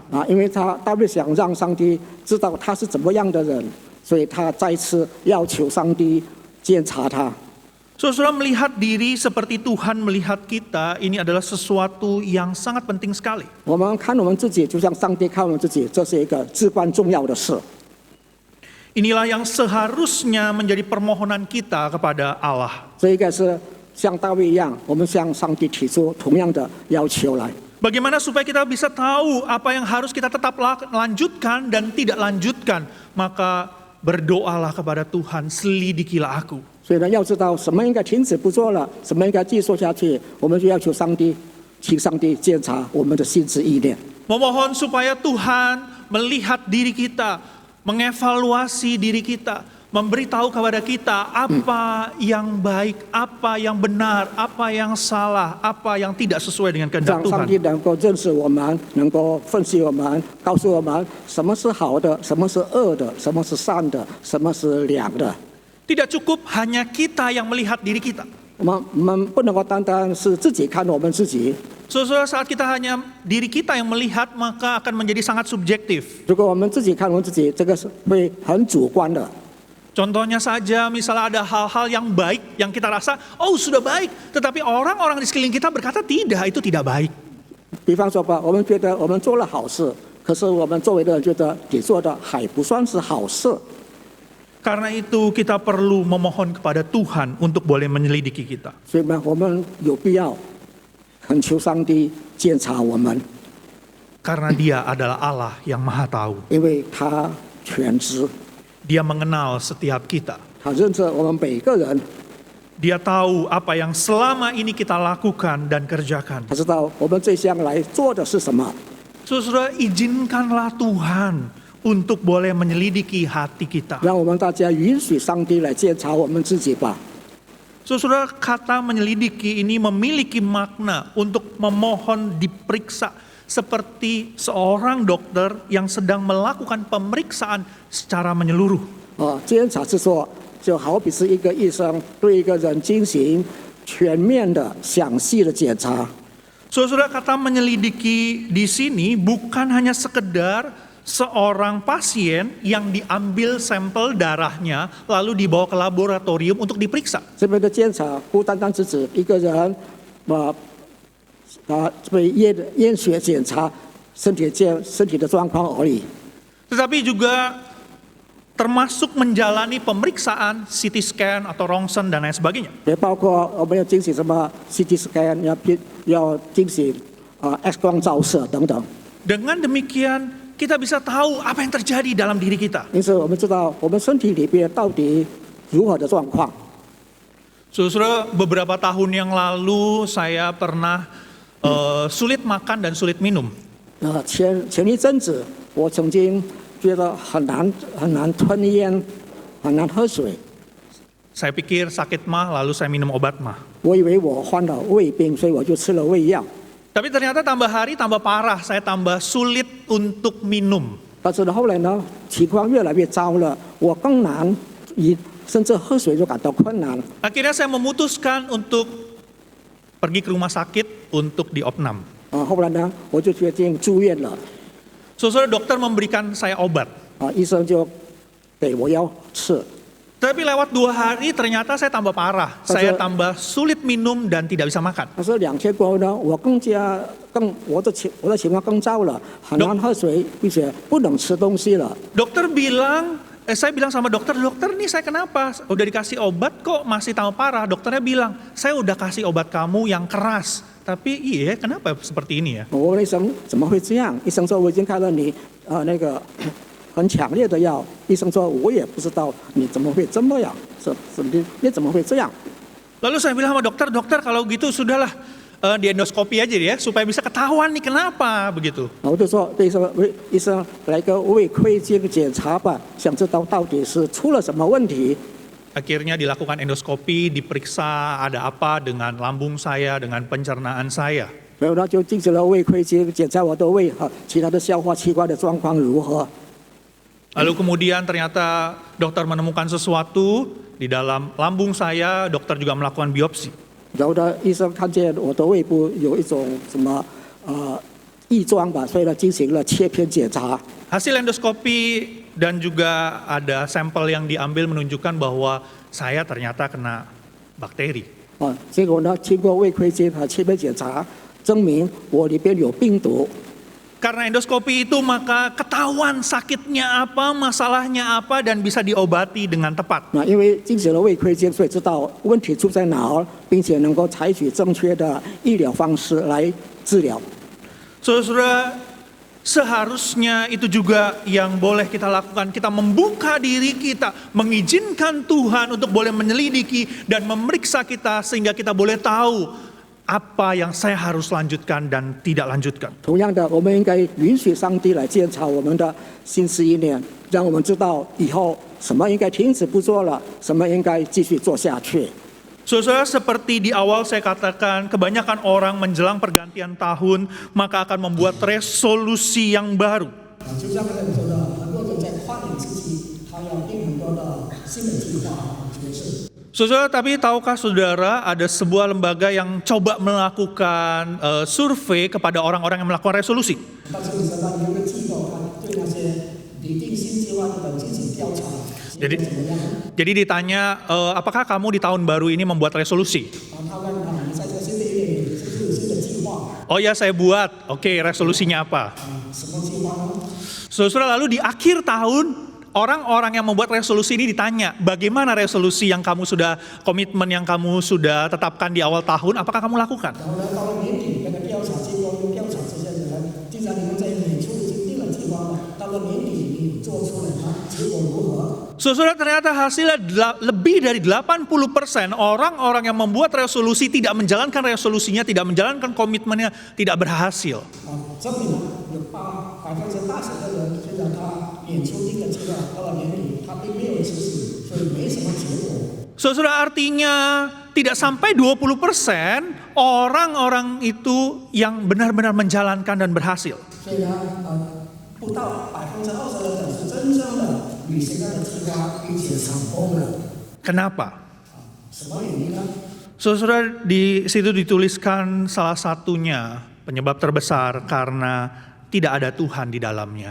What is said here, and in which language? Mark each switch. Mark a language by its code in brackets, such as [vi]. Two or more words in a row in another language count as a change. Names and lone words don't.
[zh] 因为大卫想让上帝知道他是怎么样的人，所以他再次要求上帝监察他。 [id] Saudara, melihat diri seperti Tuhan melihat kita, ini adalah sesuatu yang sangat penting sekali. [zh] 我们看我们自己，就像上帝看我们自己，这是一个至关重要的事。 [id] Inilah yang seharusnya menjadi permohonan kita kepada Allah. [zh] 这应该是像大卫一样，我们向上帝提出同样的要求来。 [id] Bagaimana supaya kita bisa tahu apa yang harus kita tetap lanjutkan dan tidak lanjutkan? Maka berdoalah kepada Tuhan, "Selidikilah aku." [zh] 所以呢，要知道什么应该停止不做了，什么应该继续做下去，我们就要求上帝，请上帝监察我们的心思意念。 [id] Memohon supaya Tuhan melihat diri kita, mengevaluasi diri kita, memberitahu kepada kita apa yang baik, apa yang benar, apa yang salah, apa yang tidak sesuai dengan [zh] 让 [id] kehendak [zh] 上帝 [id] Tuhan. [zh] 能够认识我们，能够分析我们，告诉我们什么是好的，什么是恶的，什么是善的，什么是良的。 [id] Tidak cukup hanya kita yang melihat diri kita. [zh] 我们不能够单单是自己看我们自己。 [id] Saudara, saat kita hanya diri kita yang melihat, maka akan menjadi sangat subjektif. [zh] 如果我们自己看我们自己，这个是会很主观的。 [id] Contohnya saja, misalnya ada hal-hal yang baik yang kita rasa, oh sudah baik. Tetapi orang-orang di sekeliling kita berkata tidak, itu tidak baik. [zh] 比方说吧，我们觉得我们做了好事，可是我们周围的人觉得你做的还不算是好事。 [id] Karena itu kita perlu memohon kepada Tuhan untuk boleh menyelidiki kita. [zh] 所以呢，我们有必要恳求上帝监察我们， [id] Karena Dia adalah Allah yang Maha Tahu. [zh] 因为他全知， [id] Dia mengenal setiap kita. [zh] 他认识我们每一个人， [id] Dia tahu apa yang selama ini kita lakukan dan kerjakan. [zh] 他知道我们这项来做的是什么。 [id] Saudara, izinkanlah Tuhan untuk boleh menyelidiki hati kita. [zh] 让我们大家允许上帝来检查我们自己吧。 [id] Saudara, kata menyelidiki ini memiliki makna untuk memohon diperiksa seperti seorang dokter yang sedang melakukan pemeriksaan secara menyeluruh. [zh] 监察是说，就好比是一个医生对一个人进行全面的、详细的检查。 [id] Saudara, kata menyelidiki di sini bukan hanya sekedar seorang pasien yang diambil sampel darahnya lalu dibawa ke laboratorium untuk diperiksa. [zh] 这边的监察不单单是指一个人，被验血检查身体的状况而已。 [id] Tetapi juga termasuk menjalani pemeriksaan [en] CT scan [id] atau rongsen dan lain sebagainya. [zh] 也包括我们要进行什么 [en] CT scan， [zh] 要进行X 光照射等等。 [id] Dengan demikian kita bisa tahu apa yang terjadi dalam diri kita. [zh] 因此，我们知道我们身体里边到底如何的状况。 [id] Saudara, beberapa tahun yang lalu saya pernah sulit makan dan sulit minum. [zh] 前一阵子，我曾经觉得很难吞咽，很难喝水。 [id] Saya pikir sakit mah, lalu saya minum obat mah. [zh] 我以为我患了胃病，所以我就吃了胃药。 [id] Tapi ternyata tambah hari tambah parah, saya tambah sulit untuk minum. [zh] 但是呢，后来呢，情况越来越糟了，我更难，甚至喝水就感到困难。 [id] Akhirnya saya memutuskan untuk pergi ke rumah sakit untuk diopnam. [zh] 后来呢，我就决定住院了。 [id] Saudara, dokter memberikan saya obat. [zh] 医生就给我药吃。 [id] Tapi lewat 2 hari ternyata saya tambah parah. Saya tambah sulit minum dan tidak bisa makan. [zh] 但是2天过后呢，我的情况更糟了，很难喝水，并且不能吃东西了。 [id] Dokter bilang, saya bilang sama dokter, dokter nih saya kenapa? Udah dikasih obat kok masih tambah parah. Dokternya bilang, saya udah kasih obat kamu yang keras. Tapi iya, kenapa seperti ini ya? [zh] 我问医生怎么会这样？医生说我已经开了你那个很强烈的药。医生说我也不知道你怎么会这么样，你怎么会这样？ [id] Lalu saya bilang sama dokter, dokter kalau gitu sudahlah di endoskopi aja ya supaya bisa ketahuan nih kenapa begitu. [zh] 我就说对医生来个胃窥镜检查吧，想知道到底是出了什么问题。 [id] Akhirnya dilakukan endoskopi, diperiksa ada apa dengan lambung saya, dengan pencernaan saya. [zh] 然后呢，就进行了胃窥镜检查我的胃和其他的消化器官的状况如何。 [id] Lalu kemudian ternyata dokter menemukan sesuatu di dalam lambung saya, dokter juga melakukan biopsi. [zh] 然后呢，医生看见我的胃部有一种什么异状吧，所以呢进行了切片检查。 [id] Hasil endoskopi dan juga ada sampel yang diambil menunjukkan bahwa saya ternyata kena bakteri. [zh] 结果呢，经过胃窥镜和切片检查，证明我里边有病毒。 [id] Karena endoskopi itu maka ketahuan sakitnya apa, masalahnya apa, dan bisa diobati dengan tepat. [zh] 因为进行了胃窥镜，所以知道问题出在哪儿，并且能够采取正确的医疗方式来治疗。 [id] Saudara-saudara, seharusnya itu juga yang boleh kita lakukan. Kita membuka diri kita, mengizinkan Tuhan untuk boleh menyelidiki dan memeriksa kita sehingga kita boleh tahu apa yang saya harus lanjutkan dan tidak lanjutkan. [zh] 同样的，我们应该允许上帝来检查我们的心思意念，让我们知道以后什么应该停止不做了，什么应该继续做下去。 [id] Saudara, seperti di awal saya katakan, kebanyakan orang menjelang pergantian tahun maka akan membuat resolusi yang baru. [zh] 就像刚才我说的，很多人在跨年之期，他要定很多的新的计划决策。 [id] Saudara, tapi tahukah saudara ada sebuah lembaga yang coba melakukan survei kepada orang-orang yang melakukan resolusi? [zh] 但是你知道有一个机构，它对那些拟定新计划的人进行调查，结果怎么样？ [id] Jadi ditanya, apakah kamu di tahun baru ini membuat resolusi? [zh] 他问你在这新的一年是不是有新的计划？ [id] Oh ya saya buat, oke resolusinya apa? [zh] 什么计划呢？ [id] Saudara, lalu di akhir tahun orang-orang yang membuat resolusi ini ditanya, bagaimana resolusi yang kamu sudah, komitmen yang kamu sudah tetapkan di awal tahun, apakah kamu lakukan? [zh] 然后呢，到了年底，那个调查机构又调查这些人，既然你们在年初已经定了计划了，到了年底你做出来了，结果如何？ [id] Saudara, ternyata hasilnya lebih dari 80% orang-orang yang membuat resolusi tidak menjalankan resolusinya, tidak menjalankan komitmennya, tidak berhasil. [zh] 证明有80%的人，虽然他演出一个阶段，到了年底他并没有实施，所以没什么结果。 [id] Saudara, artinya tidak sampai 20% orang-orang itu yang benar-benar menjalankan dan berhasil. [zh] 所以呢，不到20%的人是真正的履行他的计划，并且成功了。 [id] Kenapa? [zh] 什么原因呢？ [id] Saudara, di situ dituliskan salah satunya penyebab terbesar karena tidak ada Tuhan di dalamnya.